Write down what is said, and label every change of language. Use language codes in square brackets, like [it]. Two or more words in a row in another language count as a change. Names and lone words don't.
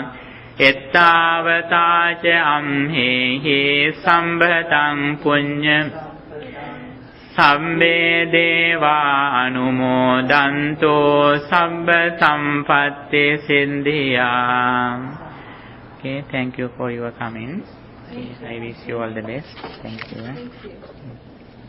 [pi] Ettavataca amhehi sambhatang punya sabbe deva anumodanto sabba sampatti siddhya. [en] Okay, thank you for your comments. Okay, I wish you all the best. Thank you. Thank you.